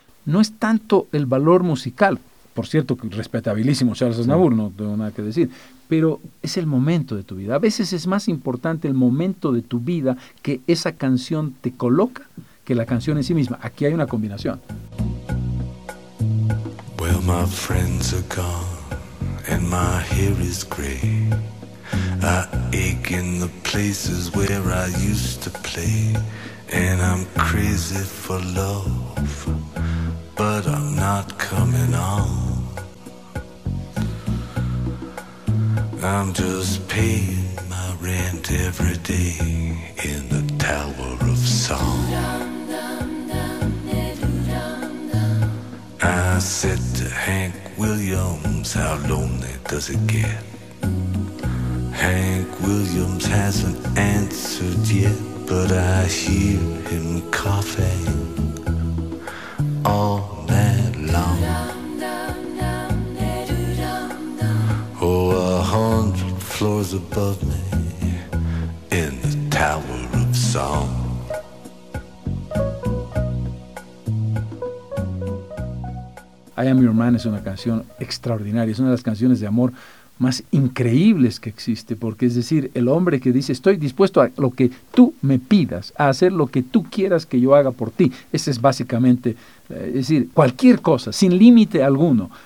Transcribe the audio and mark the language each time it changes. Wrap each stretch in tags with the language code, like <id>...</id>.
<es>No es tanto el valor musical, por cierto, respetabilísimo Charles Aznavour, no tengo nada que decir, pero es el momento de tu vida. A veces es más importante el momento de tu vida que esa canción te coloca que la canción en sí misma. Aquí hay una combinación.</es> <en>Well, my friends are gone and my hair is gray. I ache in the places where I used to play. And I'm crazy for love, but I'm not coming home. I'm just paying my rent every day in the Tower of Song. I said to Hank Williams, how lonely does it get? Hank Williams hasn't answered yet, but I hear him coughing all night long. Oh, 100 floors above me in the Tower of Song.</en> <es>I Am Your Man es una canción extraordinaria, es una de las canciones de amor más increíbles que existe, porque es decir, el hombre que dice, estoy dispuesto a lo que tú me pidas, a hacer lo que tú quieras que yo haga por ti. Ese es básicamente, es decir, cualquier cosa, sin límite alguno.</es>